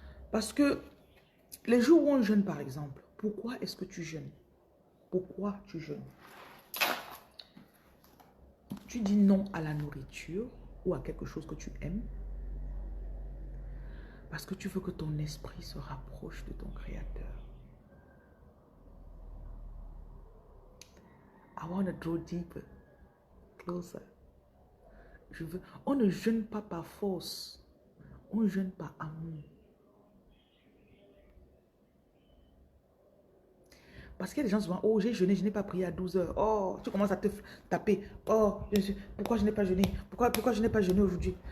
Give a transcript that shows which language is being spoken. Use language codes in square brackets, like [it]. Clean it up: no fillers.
[fr] Parce que les jours où on jeûne, par exemple, pourquoi est-ce que tu jeûnes? Pourquoi tu jeûnes? Tu dis non à la nourriture ou à quelque chose que tu aimes parce que tu veux que ton esprit se rapproche de ton Créateur. [en] I want to draw deeper, closer. [fr] On ne jeûne pas par force, on jeûne par amour. Parce qu'il y a des gens souvent, oh j'ai jeûné, je n'ai pas prié à 12 heures. Oh, tu commences à te taper. Oh, pourquoi je n'ai pas jeûné? Pourquoi je n'ai pas jeûné aujourd'hui?